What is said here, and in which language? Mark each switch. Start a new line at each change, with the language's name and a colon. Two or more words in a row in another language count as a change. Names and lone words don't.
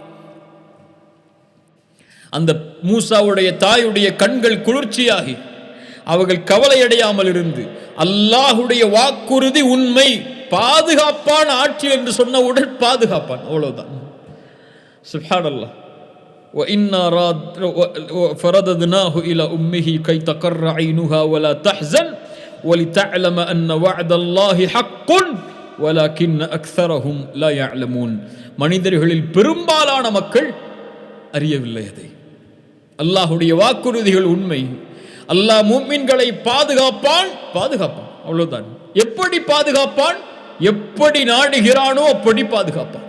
Tamil: அந்த மூசாவுடைய தாயுடைய கண்கள் குளிர்ச்சியாகி அவர்கள் கவலையடையாமல் இருந்து, அல்லாஹுடைய வாக்குறுதி உண்மை, பாதுகாப்பான ஆட்சி என்று சொன்னவுடன் பாதுகாப்பான். அவ்வளவுதான். சுப்ஹானல்லாஹ்.
Arabic: وَإِنَّا فَرَدَدْنَاهُ إِلَى أُمِّهِ كَيْ تَقَرَّ عَيْنُهَا وَلَا تَحْزَنَ وَلِتَعْلَمَ أَنَّ وَعْدَ اللَّهِ حَقٌّ وَلَكِنَّ أَكْثَرَهُمْ لَا يَعْلَمُونَ.
Tamil: மனிதர்களில் பெரும்பாலான மக்கள் அறியவில்லை அதை. அல்லாஹுடைய வாக்குறுதிகள் உண்மை, அல்லாஹ் முஃமின்களை பாதுகாப்பான், அவ்வளவுதான். எப்படி பாதுகாப்பான்? எப்படி நாடுகிறானோ அப்படி பாதுகாப்பான்.